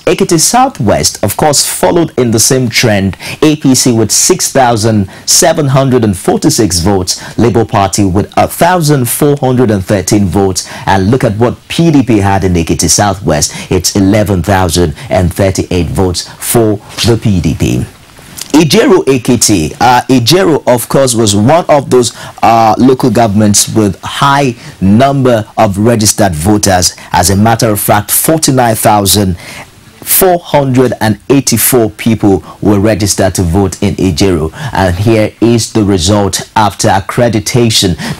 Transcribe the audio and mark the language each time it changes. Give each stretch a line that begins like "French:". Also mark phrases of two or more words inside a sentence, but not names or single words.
English: Ekiti Southwest, of course, followed in the same trend. APC with 6,746 votes. Labour Party with 1,413 votes. And look at what PDP had in Ekiti Southwest. It's 11,038 votes for the PDP. Ijero Ekiti. Ijero, of course, was one of those local governments with high number of registered voters. As a matter of fact, 49,484 people were registered to vote in Ijero. And here is the result after accreditation.